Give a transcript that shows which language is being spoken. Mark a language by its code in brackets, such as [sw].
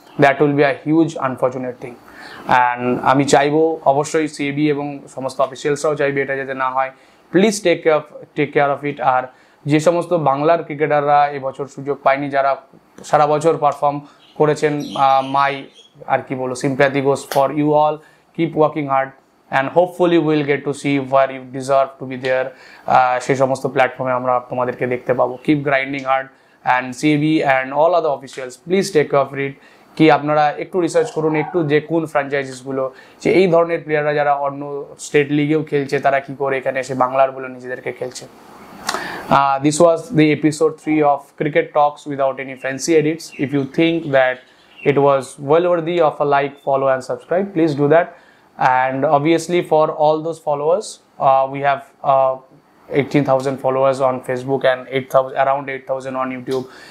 [en] That will be a huge unfortunate thing. [bn] And আমি চাইবো, অবশ্যই সিএবি এবং সমস্ত অফিসিয়ালসরাও চাইবে এটা যাতে না হয়। [en] Please take care of it. [bn] আর যে সমস্ত বাংলার ক্রিকেটাররা এবছর সুযোগ পায়নি, যারা সারা বছর পারফর্ম করেছেন, [en] My sympathy goes for you all. Keep working hard and hopefully we'll get to see where you deserve to be there. [bn] সেই সমস্ত প্ল্যাটফর্মে আমরা তোমাদেরকে দেখতে পাবো। [en] Keep grinding hard and CB and all other officials, please take care of it. [bn] কি আপনারা একটু রিসার্চ করুন, একটু দেখুন ফ্র্যাঞ্চাইজিসগুলো, যে এই ধরনের প্লেয়াররা যারা অন্য স্টেট লিগেও খেলছে, তারা কি করে এখানে এসে বাংলার বলে নিজেদেরকে খেলছে। [en] This was the episode 3 of Cricket Talks without any fancy edits. If you think that it was well worthy of a like, follow and subscribe, please do that. And obviously for all those followers, we have 18,000 followers on Facebook and around 8,000 on YouTube.